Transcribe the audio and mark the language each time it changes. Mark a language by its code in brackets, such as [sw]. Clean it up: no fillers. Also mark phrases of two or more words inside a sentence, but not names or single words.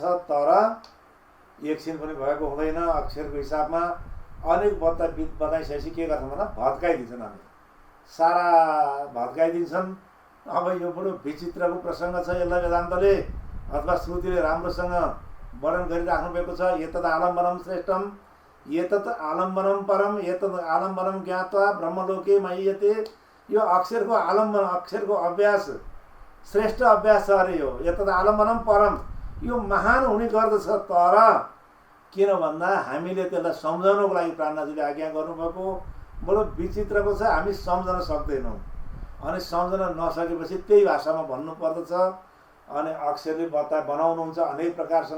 [ne] तर एकछिन पनि भएको हुँदैन। अक्षरको हिसाबमा अनेक बताइसकेपछि के गर्छन् भन्दा भत्काइदिन्छन्। अनि सारा भत्काइदिन्छन्। अब यो बडो विचित्रको प्रसङ्ग छ। यसलाई वेदान्तले अथवा श्रुतिले राम्रोसँग वर्णन गरिराख्नु भएको छ। [sa] एतद् आलम्बनम श्रेष्ठम, एतत् आलम्बनम परम, एतद् आलम्बनम ज्ञात्वा ब्रह्मलोके महीयते। [ne] यो अक्षरको आलम्बन, अक्षरको अभ्यास श्रेष्ठ अभ्यास छ अरे यो। [sa] एतद् आलम्बनम परम, [ne] यो महान हुने गर्दछ। तर किन भन्दा हामीले त्यसलाई सम्झाउनको लागि प्राणनाथजीले आज्ञा गर्नुभएको बडो विचित्रको छ। हामी सम्झन सक्दैनौँ अनि सम्झन नसकेपछि त्यही भाषामा भन्नु पर्दछ। अनि अक्षरले बनाउनुहुन्छ अनेक प्रकारसँग।